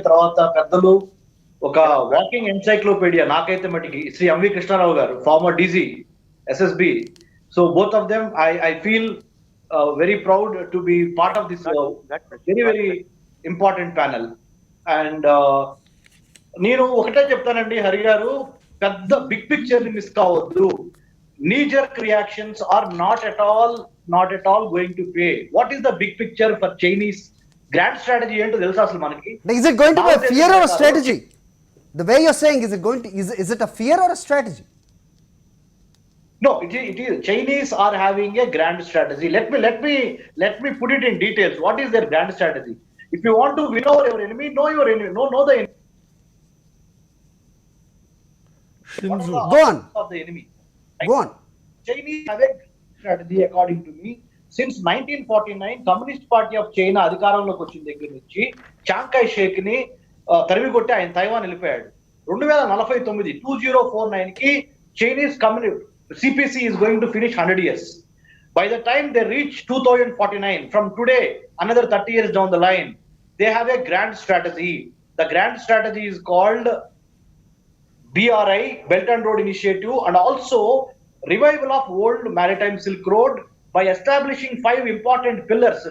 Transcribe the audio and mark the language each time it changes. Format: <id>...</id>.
<te>తర్వాత పెద్దలు ఒక వాకింగ్ ఎన్సైక్లోపీడియా నాకైతే మటుకి శ్రీ ఎంవి కృష్ణారావు గారు, farmer DG SSB.</te> <en>So both of them I feel very proud to be part of this very very important panel.</en> <te>And నేను ఒకటే చెప్తానండి హరి గారు, పెద్ద బిగ్ పిక్చర్ ని మిస్ కావద్దు.</te> <en>knee-jerk reactions are not at all going to pay. What is the big picture for Chinese grand strategy</en> <te>ఏంటో తెలుసా అసలు మనకి?</te> <en>Is it going to be a fear or a strategy? The way you're saying, is it a fear or a strategy? No, it is. Chinese are having a grand strategy. Let me put it in details. What is their grand strategy? If you want to win over your enemy, know your enemy. Know the enemy. What is the Go on. options of the enemy? Go on. Chinese have a strategy, according to me. Since 1949,</en> <te>Communist Party of China అధికారంలోకి వచ్చిన దగ్గర నుంచి చాంగ్ కై షేక్ ని తరిమి కొట్టి ఆయన Taiwan వెళ్ళిపోయాడు.</te> <en>2049</en> <te>కి Chinese communist</te> <en>CPC is going to finish 100 years. By the time they reach 2049, from today, another 30 years down the line, they have a grand strategy. The grand strategy is called BRI, Belt and Road Initiative, and also revival of old maritime Silk Road by establishing 5 important pillars.</en>